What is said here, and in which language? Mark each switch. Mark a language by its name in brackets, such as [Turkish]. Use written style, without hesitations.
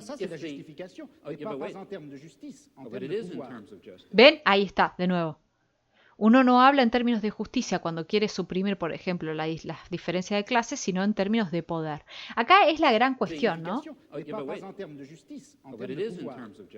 [French] Ça c'est la justification, mais pas en termes de justice, en termes de pouvoir. [Spanish] ¿Ven? Ahí está, de nuevo. Uno no habla en términos de justicia cuando quiere suprimir, por ejemplo, la diferencia de clases, sino en términos de poder. Acá es la gran cuestión, ¿no? [French] Pas en termes de justice, en termes de pouvoir.